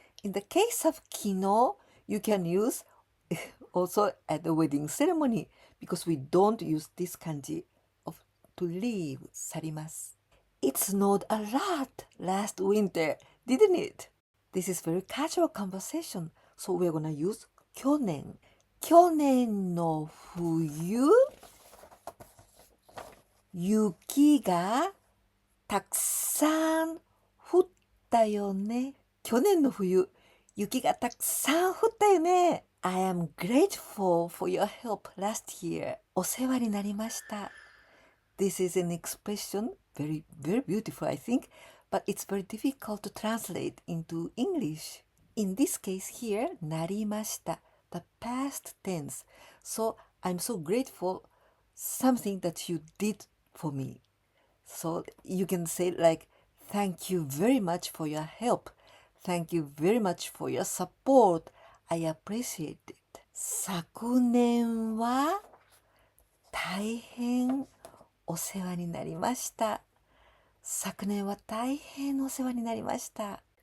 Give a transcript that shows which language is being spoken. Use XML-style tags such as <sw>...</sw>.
<en>In the case of 昨日, you can use also at the wedding ceremony because we don't use this kanji of to leave, 去ります. It snowed a lot last winter, didn't it? This is very casual conversation, so we're gonna use 去年.</en> <ja>去年の冬、雪がたくさん降ったよね。去年の冬、雪がたくさん降ったよね。</ja> <en>I am grateful for your help last year.</en> <ja>お世話になりました。</ja> <en>This is an expression, very beautiful, I think, but it's very difficult to translate into English. In this case here, なりました。 The past tense. So I'm so grateful something that you did for me. So you can say like, thank you very much for your help. Thank you very much for your support. I appreciate it.</en> <ja>昨年は大変お世話になりました。昨年は大変お世話になりました。</ja>